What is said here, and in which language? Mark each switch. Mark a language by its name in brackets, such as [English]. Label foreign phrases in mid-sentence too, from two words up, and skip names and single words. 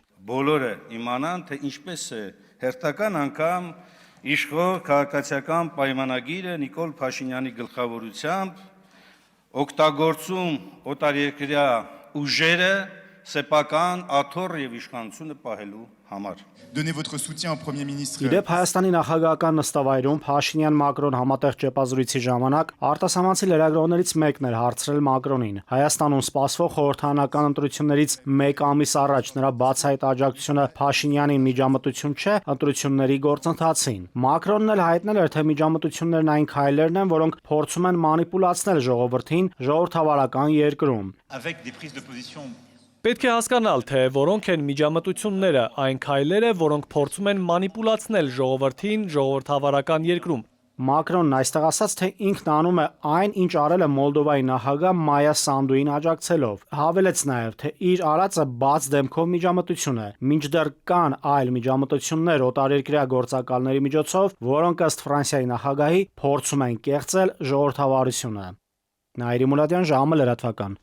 [Armenian] Բոլորը իմանան, թե ինչպես է հերթական անգամ իշխող քաղաքացիական պայմանագիրը Նիկոլ Փաշինյանի գլխավորությամբ օգտագործում օտարերկրյա ուժերը սեփական աթոռ եւ իշխանությունը պահելու համար։ [French] Donnez votre soutien au Premier ministre. [Armenian] Իդեպ Հայաստանի նախագահական նստավայրում Փաշինյան-Մակրոն համատեղ ճեպազրույցի ժամանակ արտասահմանցի լրագրողներից մեկն էր հարցրել Մակրոնին։ Հայաստանում սպասվող խորհրդարանական ընտրություններից մեկ ամիս առաջ նրա բացահայտ աջակցությունը Փաշինյանին միջամտություն չէ ընտրությունների գործընթացին։ Մակրոնն էլ հայտնել էր, թե միջամտություններն այն քայլերն են, որոնք փորձում են մանիպուլացնել ժողովրդին ժողովրդավարական երկրում։ [French] Avec des prises de position. [Armenian] Պետք է հասկանալ, թե որոնք են միջամտությունները, այն քայլերը, որոնք փորձում են մանիպուլացնել ժողովրդին ժողովրդավարական երկրում։ Մակրոնն այստեղ ասաց, թե ինքն անում է այն, ինչ արել է Մոլդովայի նախագահ Մայա Սանդուին աջակցելով։ Հավելեց նաև, թե իր արածը բաց դեմքով միջամտություն է։ Մինչդեռ կան այլ միջամտություններ օտարերկրյա գործակալների միջոցով, որոնք ըստ Ֆրանսիայի նախագահի փորձում են կեղծել ժողովրդավարությունը։ Նաիրի Մուլադյան, ժամը լրատվական։